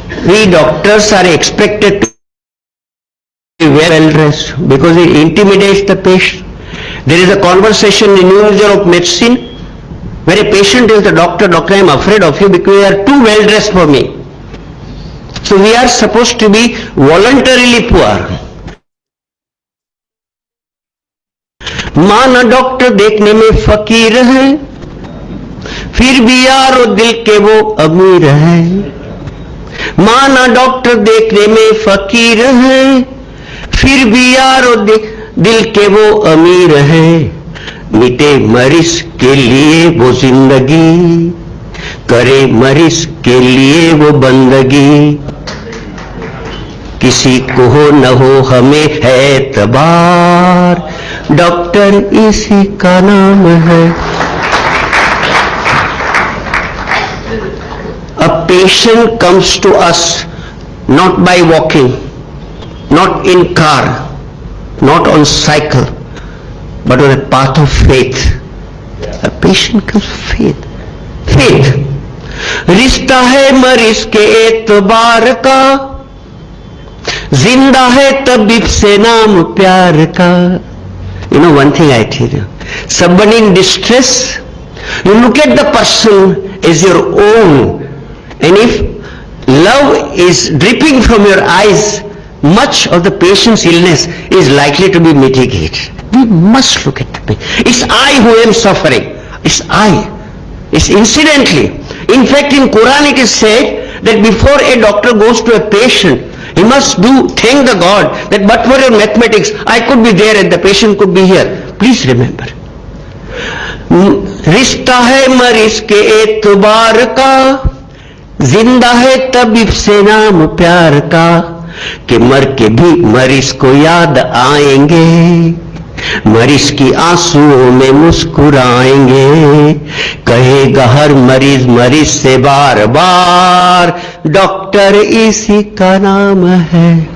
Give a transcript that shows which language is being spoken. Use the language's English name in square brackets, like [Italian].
[English] We doctors are expected to be well dressed because it intimidates the patient. There is a conversation in New Journal of Medicine where a patient tells the doctor, "Doctor, I am afraid of you because you are too well dressed for me." So we are supposed to be voluntarily poor. [Hindi] माना doctor देखने में फकीर है, फिर भी यारो दिल के वो अमीर है। माना डॉक्टर देखने में फकीर है, फिर भी यारो दिल के वो अमीर है। मिटे मरीज के लिए वो जिंदगी, करे मरीज के लिए वो बंदगी। किसी को हो न हो हमें है एतबार, डॉक्टर इसी का नाम है। [English] A patient comes to us not by walking, not in car, not on cycle, but on a path of faith. A patient comes with faith. Faith. [Hindi] रिश्ता है मरीज के एतबार का, जिंदा है तबीब से नाम प्यार का। [English] You know one thing I tell you, somebody in distress, you look at the person as your own, and if love is dripping from your eyes, much of the patient's illness is likely to be mitigated. We must look at the patient. It's I who am suffering. It's I. It's incidentally. In fact, in Quran it is said that before a doctor goes to a patient, he must thank the God that but for your mathematics, I could be there and the patient could be here. Please remember. [Hindi] रिश्ता है मरीज के एतबार का, जिंदा है तबीब से नाम प्यार का, कि मर के भी मरीज को याद आएंगे, मरीज की आंसुओं में मुस्कुराएंगे, कहेगा हर मरीज मरीज से बार बार, डॉक्टर इसी का नाम है।